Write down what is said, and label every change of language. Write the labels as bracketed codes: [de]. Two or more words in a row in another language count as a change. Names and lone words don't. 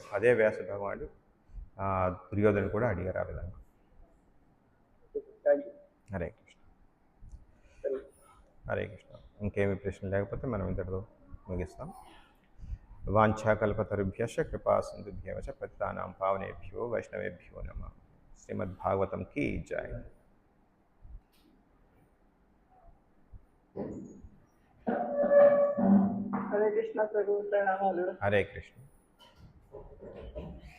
[te] అదే వ్యాస భగవానుడు దుర్యోధను కూడా అడిగారు ఆ విధంగా. [en] Thank you. [sa] హరే కృష్ణ. హరే కృష్ణ. [te] ఇంకేమి ప్రశ్న లేకపోతే మనం ఇంతటితో ముగిస్తాం. [sa] వాంఛాకల్పతరుభ్యశ్చ కృపా సింధుభ్యవ చ పతితానాం పావనేభ్యో వైష్ణవేభ్యో నమః. [te] శ్రీమద్భాగవతం కీ జై. హరే కృష్ణ ప్రభు ప్రణామాలు. [sa] హరే కృష్ణ.